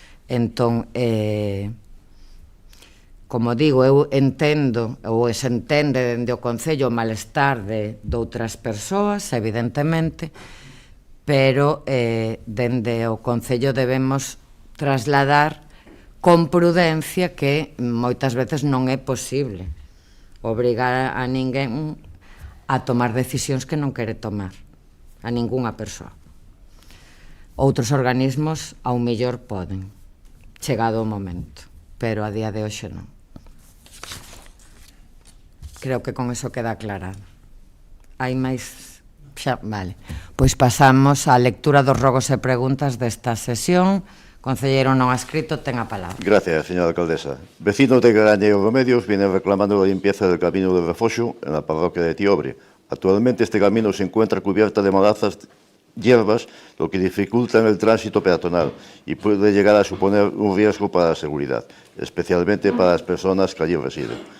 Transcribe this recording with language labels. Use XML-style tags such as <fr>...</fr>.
<gl>Entón, como digo, eu entendo, ou se entende dende o Concello o malestar de outras persoas, evidentemente, pero dende o Concello debemos trasladar con prudencia que moitas veces non é posible obrigar a ninguén a tomar decisións que non quere tomar, a ningunha persoa. Outros organismos ao mellor poden, chegado o momento, pero a día de hoxe non. Creo que con eso queda aclarado. Hai máis? Xa, vale. Pois pasamos á lectura dos rogos e preguntas desta sesión. Concelleiro non adscrito, ten a palabra.</gl> <es>Gracias, señora alcaldesa. Vecinos de Graña e Remedios vienen reclamando la limpieza del camino de Refoxo en la parroquia de Tiobre. Actualmente este camino se encuentra cubierta de malezas, hierbas, lo que dificulta el tránsito peatonal y puede llegar a suponer un riesgo para la seguridad, especialmente para las personas que allí residen.</es>